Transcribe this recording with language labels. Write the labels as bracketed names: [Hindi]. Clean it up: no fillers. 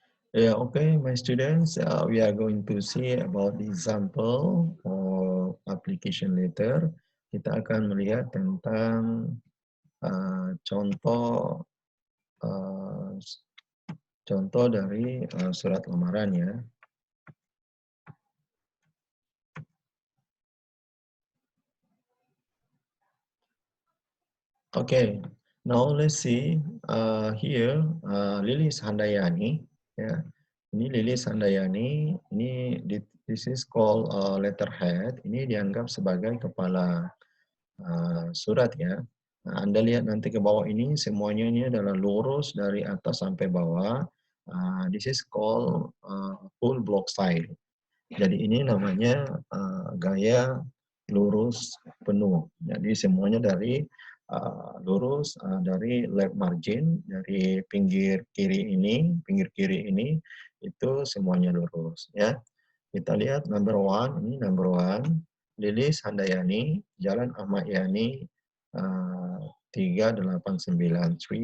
[English] Yeah, okay, my students, we are going to see about the example of application letter. [Indonesian] Kita akan melihat tentang contoh uh, contoh dari surat lamaran ya. [English] Okay, now let's see here Lilis Handayani ya. Ini Lilis Handayani, ini this is called letterhead. [Indonesian] Ini dianggap sebagai kepala surat ya. Nah, Anda lihat nanti ke bawah ini semuanya ini adalah lurus dari atas sampai bawah. [English] This is called full block style. [Indonesian] Jadi ini namanya gaya lurus penuh. Jadi semuanya dari lurus dari left margin dari pinggir kiri ini itu semuanya lurus ya. Kita lihat number one, ini number one, Lilis Handayani, Jalan Ahmad Yani, 389, 389.